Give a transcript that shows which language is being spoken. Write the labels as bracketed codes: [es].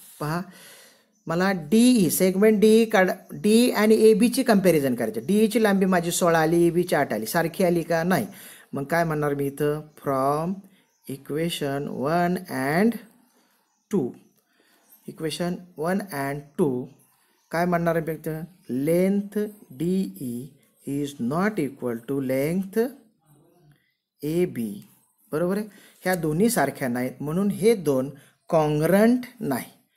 [mr] पहा मला D segment D आणि ए बीची कंपॅरिझन करायची. डीची लांबी माझी 16 आली, ए बीची 8 आली. सारखी आली का? नाही. मग काय म्हणणार मी इथं? [en] from equation 1 and 2, [mr] equation 1 and 2 काय म्हणणार आहे? [en] इथं length D E is not equal to length A B. [mr] बरोबर आहे. ह्या दोन्ही सारख्या नाहीत म्हणून हे दोन कॉन्ग्रंट नाही.